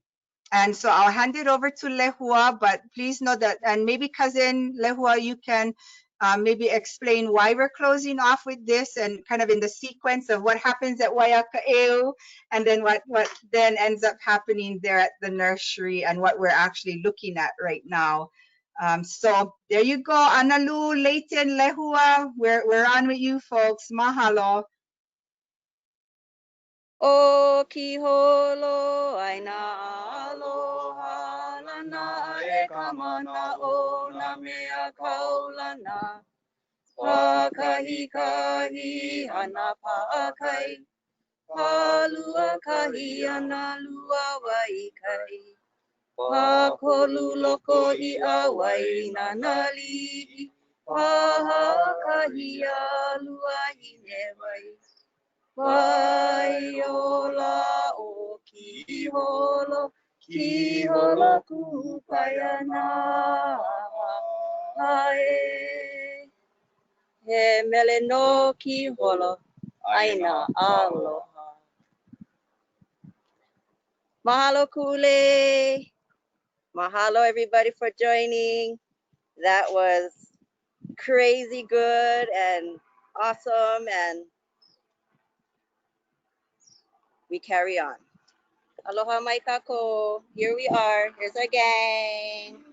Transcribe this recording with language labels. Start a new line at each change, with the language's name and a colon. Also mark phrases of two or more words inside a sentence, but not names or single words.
English: And so I'll hand it over to Lehua, but please know that, and maybe cousin Lehua, you can maybe explain why we're closing off with this and kind of in the sequence of what happens at Waiaka'eu and then what then ends up happening there at the nursery and what we're actually looking at right now. So there you go, Analu, Leighton, Lehua, we're on with you folks. Mahalo.
Hawaiian: O Kīholo, ʻāina aloha lana e ka mana o nā mea kaulana. Pākahikahi ana pākai, pālua kahi ana lua waikai. Pākolu loko I a wai nanali, pāha kahi a lua hine wai. Hui Ola o Kīholo, Kīholo kupayana hae. He mele no Kīholo, ʻāina aloha. Mahalo kule.
English: Mahalo everybody for joining. That was crazy good and awesome, and we carry on.
Hawaiian: Aloha mai kako.
English: Here we are. Here's our gang.